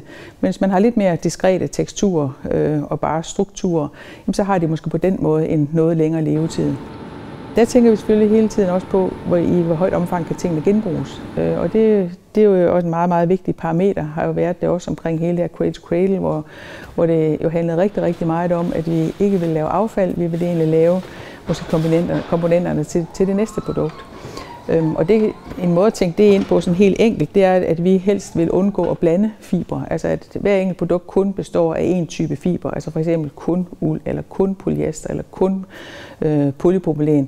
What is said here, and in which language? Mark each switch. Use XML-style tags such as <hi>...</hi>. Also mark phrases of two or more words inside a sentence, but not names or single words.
<da>Men hvis man har lidt mere diskrete teksturer og bare strukturer, så har de måske på den måde en noget længere levetid. Der tænker vi selvfølgelig hele tiden også på, i hvor højt omfang kan tingene genbruges. Og det er jo også en meget, meget vigtig parameter, har jo været det også omkring hele det her</da> <en>cradle to cradle,</en> <da>hvor det jo handlede rigtig, rigtig meget om, at vi ikke vil lave affald, vi vil egentlig lave måske komponenterne til det næste produkt. Og det, en måde at tænke det ind på sådan helt enkelt, det er, at vi helst vil undgå at blande fibre. Altså at hver enkelt produkt kun består af en type fiber, altså for eksempel kun uld, eller kun polyester, eller kun polypropylen.</da>